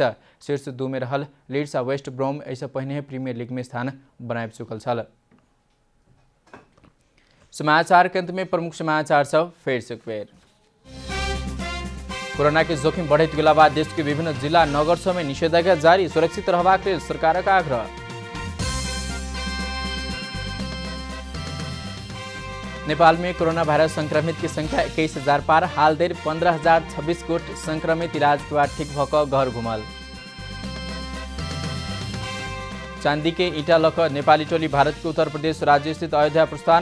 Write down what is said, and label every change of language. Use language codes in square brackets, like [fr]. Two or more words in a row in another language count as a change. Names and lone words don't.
[mai] शीर्ष 2 में रहल लीड्स आ वेस्ट ब्रोम ऐसे पहले प्रीमियर लीग में स्थान बनाए चुकल छल। समाचार के अंत में प्रमुख समाचार सब फिर से एक बेर। कोरोना के जोखिम बढ़त गेला बाद देश के विभिन्न जिला नगर समेत निषेधाज्ञा जारी, सुरक्षित रहबाक लेल सरकारक आग्रह। नेपाल में कोरोना वायरस संक्रमित की संख्या 21,000 पार, हाल देर 15,026 गोट संक्रमित इलाज के बाद ठीक भक घर घुमल। चांदी के ईटा लक नेपाली टोली भारत के उत्तर प्रदेश राज्य स्थित अयोध्या प्रस्थान।